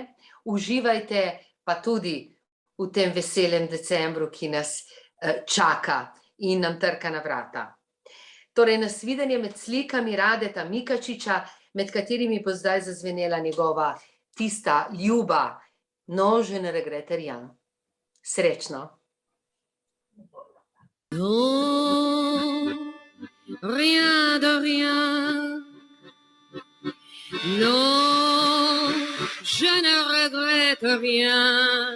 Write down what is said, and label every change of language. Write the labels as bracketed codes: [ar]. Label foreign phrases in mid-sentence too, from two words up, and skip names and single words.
[sl] Uživajte pa tudi v tem veselem decembru, ki nas čaka in nam trka na vrata. Torej, nasvidenje med slikami Radeta Mikačiča, med katerimi bo zdaj zazvenela njegova tista ljuba No, [fr] je ne regrette rien. [sl] Srečno. [fr] Non, rien de rien. Non, je ne regrette rien.